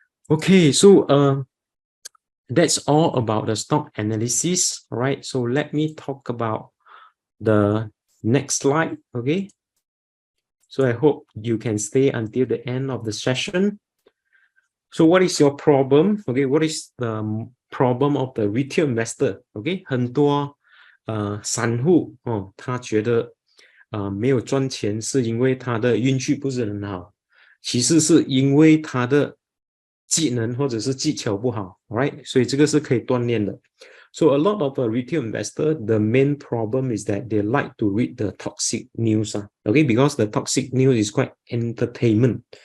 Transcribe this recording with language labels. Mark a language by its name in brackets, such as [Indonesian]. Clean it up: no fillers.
[English] Okay, so that's all about the stock analysis. All right, so let me talk about the next slide. Okay, so I hope you can stay until the end of the session. So what is your problem? Okay, what is the problem of the retail investor? [Chinese] Okay, 很多散户他觉得没有赚钱是因为他的运气不是很好，其实是因为他的技能或者是技巧不好 ， [English] right？ [Chinese] 所以这个是可以锻炼的。 [English] So a lot of retail investor, the main problem is that they like to read the toxic news, okay? Because the toxic news is quite entertainment.